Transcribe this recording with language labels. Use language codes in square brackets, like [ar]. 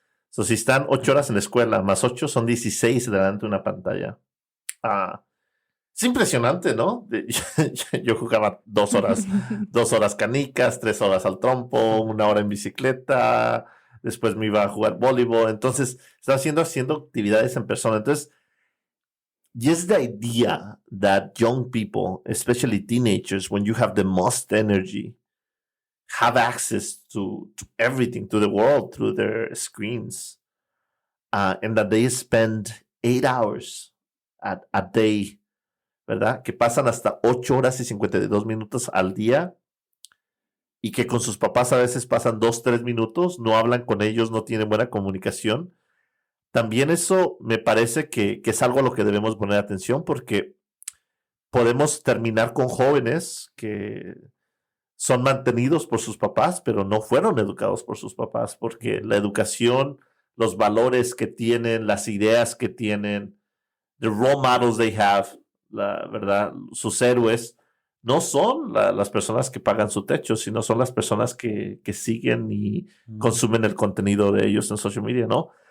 [es] So, si están 8 horas en la escuela, más 8 son 16 delante de una pantalla. Es impresionante, ¿no? Yo jugaba 2 horas, 2 horas canicas, 3 horas al trompo, 1 hora en bicicleta, después me iba a jugar voleibol. Entonces, estaba haciendo actividades en persona. [en] Entonces, just the idea that young people, especially teenagers, when you have the most energy, have access to everything, to the world, through their screens, and that they spend 8 hours a day, ¿verdad? [es] Que pasan hasta 8 horas y 52 minutos al día y que con sus papás a veces pasan 2, 3 minutos, no hablan con ellos, no tienen buena comunicación. También eso me parece que es algo a lo que debemos poner atención porque podemos terminar con jóvenes que son mantenidos por sus papás, pero no fueron educados por sus papás porque la educación, los valores que tienen, las ideas que tienen, [en] the role models they have, [es] la verdad, sus héroes, no son las personas que pagan su techo, sino son las personas que siguen y consumen el contenido de ellos en social media, ¿no?